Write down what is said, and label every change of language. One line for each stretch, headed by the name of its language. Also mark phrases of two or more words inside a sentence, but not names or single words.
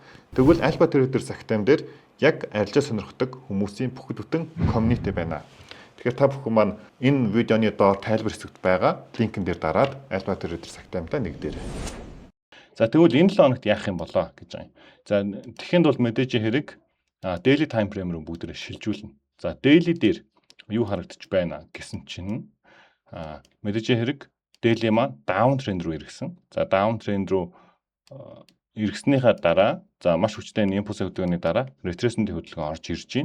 Mongolian: Тэгвэл Alpha Trader Sactam дээр яг арилжаа сонирхдаг хүмүүсийн бүхэл бүтэн community байна. Тэгэхээр та бүхэн маань энэ видеоны доор тайлбар хэсэгт байгаа линкэн дээр дараад Alpha Trader Sactam-тай нэгдээрэй. За тэгвэл энэ 7 хоногт яах юм болоо гэж байгаа юм. За тэгэхэд бол мэдээж хэрэг
English: daily time frame
Mongolian: руу бүгдээрээ шилжүүлнэ. За daily дээр юу харагдаж байна гэсэн чинь мэдээж хэрэг daily маань
English: down trend
Mongolian: руу иргэсэн. За
English: down trend
Mongolian: руу иргэснийхаа дараа за маш хүчтэй импульс хөдөлгөөний дараа retracement-ийн хөдөлгөөн орж ирж байна.